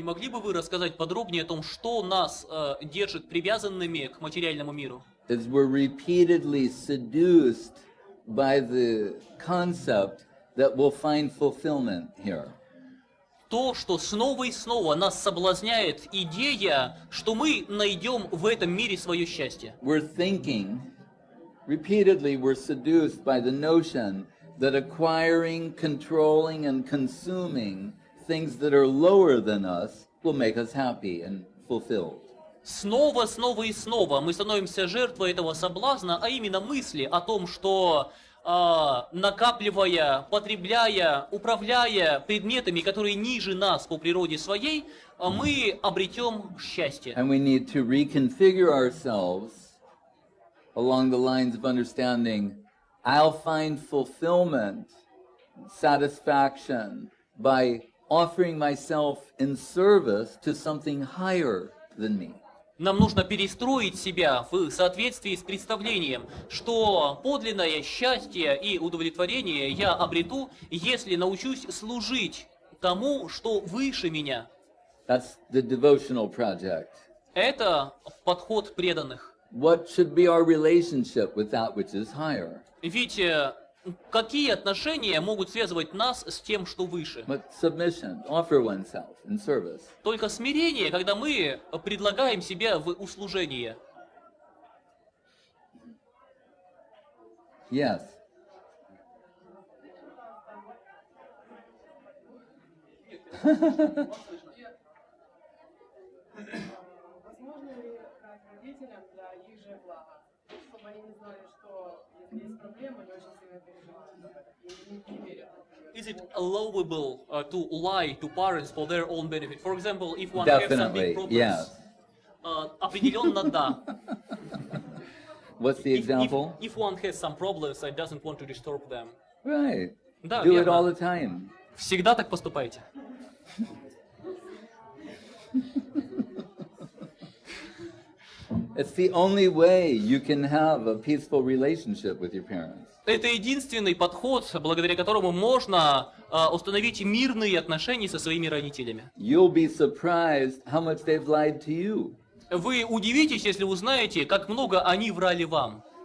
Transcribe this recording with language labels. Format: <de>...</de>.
<ru>Не могли бы вы рассказать подробнее о том, что нас держит привязанными к материальному миру?</ru> <en>As we're repeatedly seduced by the concept that we'll find fulfillment here.</en> <ru>То, что снова и снова нас соблазняет идея, что мы найдем в этом мире свое счастье.</ru> <en>We're thinking, repeatedly we're seduced by the notion that acquiring, controlling, and consuming things that are lower than us will make us happy and fulfilled.</en> <ru>Снова и снова мы становимся жертвой этого соблазна, а именно мысли о том, что накапливая, потребляя, управляя предметами, которые ниже нас по природе своей, мы обретем счастье.</ru> <en>And we need to reconfigure ourselves along the lines of understanding, I'll find fulfillment, satisfaction by offering myself in service to something higher than me.</en> <ru>Нам нужно перестроить себя в соответствии с представлением, что подлинное счастье и удовлетворение я обрету, если научусь служить тому, что выше меня.</ru> <en>That's the devotional project.</en> <ru>Это подход преданных.</ru> <en>What should be our relationship with that which is higher?</en> <ru>Ведь какие отношения могут связывать нас с тем, что выше?</ru> <en>But submission, offer oneself in service.</en> <ru>Только смирение, когда мы предлагаем себя в услужение.</ru> <en>Yes.</en> <ru>Возможно ли как родителям для их же блага, чтобы они не знали, что если есть проблема, они очень сильно переживают и не верят?</ru> <en>Is it allowable to lie to parents for their own benefit? For example, if one has some big Definitely, problems. yes.</en> <ru>Определенно да.</ru> <en>What's the example? If one has some problems and doesn't want to disturb them. Right.</en> <ru>Да,</ru> <en>Do it all</en> <ru>верно.</ru> <en>the time.</en> <ru>Всегда так поступайте.</ru> <en>It's the only way you can have a peaceful relationship with your parents.</en> <ru>Это единственный подход, благодаря которому можно установить мирные отношения со своими родителями.</ru> <en>You'll be surprised how much they've lied to you. Вы удивитесь, если узнаете, как много они врали вам.</en>